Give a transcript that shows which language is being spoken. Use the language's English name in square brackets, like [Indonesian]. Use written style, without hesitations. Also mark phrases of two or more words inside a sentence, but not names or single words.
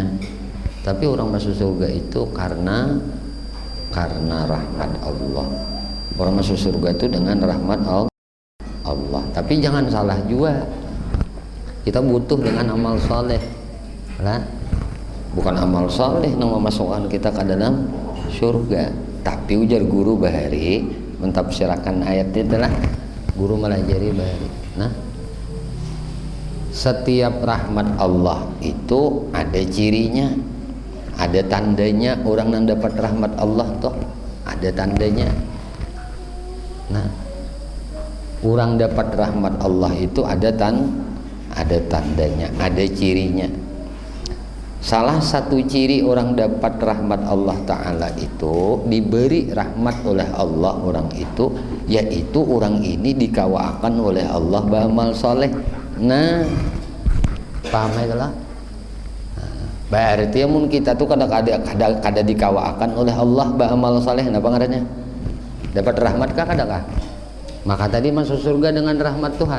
[Indonesian] Tapi orang masuk surga itu karena rahmat Allah. Orang masuk surga itu dengan rahmat Allah. Tapi jangan salah juga. Kita butuh dengan amal soleh, lah. Bukan amal soleh yang memasukkan kita ke dalam surga. Tapi ujar guru bahari mentafsirkan ayat itu lah. Guru melajari bahari. Nah, setiap rahmat Allah itu ada cirinya, ada tandanya. Orang yang dapat rahmat Allah toh ada tandanya. Nah, orang dapat rahmat Allah itu ada tandanya, ada cirinya. Salah satu ciri orang dapat rahmat Allah Ta'ala itu diberi rahmat oleh Allah orang itu, yaitu orang ini dikawakan oleh Allah beramal soleh. Nah, paham ya lah? [Banjar] Berarti mun kita tuh kada dikawakan oleh Allah beramal soleh, apa ngarannya? [Indonesian] Dapat rahmat [Banjar] kah kada kah? [Indonesian] Maka tadi masuk surga dengan rahmat Tuhan.